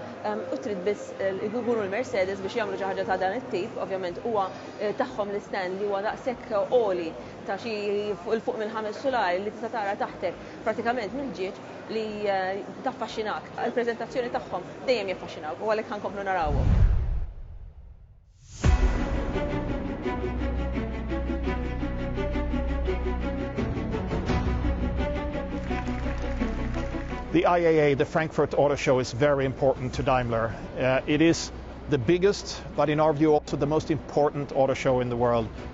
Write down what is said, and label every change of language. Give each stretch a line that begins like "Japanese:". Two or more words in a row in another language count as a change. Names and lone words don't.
Maltese: U trid biss jkunu l-Mercedes biex jagħmlu xi ħaġa ta' dan it-tip, ovvjament huwa tagħhom l-istand li huwa daqshekk għoli ta' xi fuq minn 5 solari li tista' tara taħtek pratikament mill-ġieġ li taffaxxinak. Il-preżentazzjoni tagħhom dejjem jaffaxxinaw u għalhekk ħankomplu narawhom.
English: The IAA, the Frankfurt Auto Show, is very important to Daimler. It is the biggest, but in our view also the most important auto show in the world.